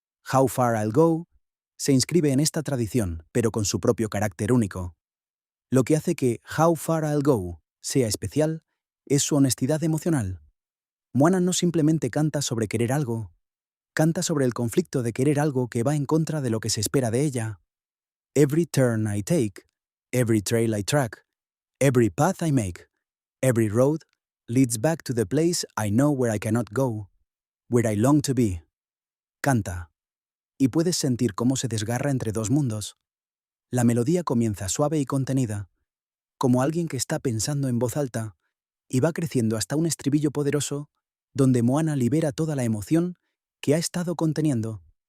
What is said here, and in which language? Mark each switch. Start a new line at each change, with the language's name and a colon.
Spanish: How Far I'll Go se inscribe en esta tradición, pero con su propio carácter único. Lo que hace que How Far I'll Go sea especial es su honestidad emocional. Moana no simplemente canta sobre querer algo, canta sobre el conflicto de querer algo que va en contra de lo que se espera de ella.
English: Every turn I take, every trail I track, every path I make, every road leads back to the place I know where I cannot go, where I long to be.
Spanish: Canta. Y puedes sentir cómo se desgarra entre dos mundos. La melodía comienza suave y contenida, como alguien que está pensando en voz alta, y va creciendo hasta un estribillo poderoso donde Moana libera toda la emoción que ha estado conteniendo.